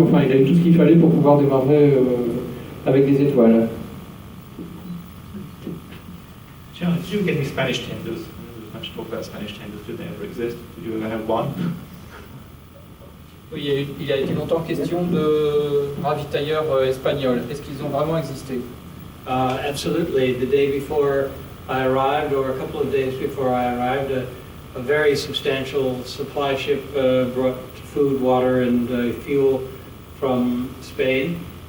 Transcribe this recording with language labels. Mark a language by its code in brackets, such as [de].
[fr] Enfin, il a eu tout ce qu'il fallait pour pouvoir démarrer avec des étoiles. [en] Charlie, did you get any Spanish tenders? There's much talk about Spanish tenders. Did they ever exist? Did you ever have one? [fr] Oui, il a été longtemps question de ravitailleurs espagnols. Est-ce qu'ils ont vraiment existé? [en] Absolutely. The day before I arrived, or a couple of days before I arrived, a very substantial supply ship brought food, water, and fuel from Spain.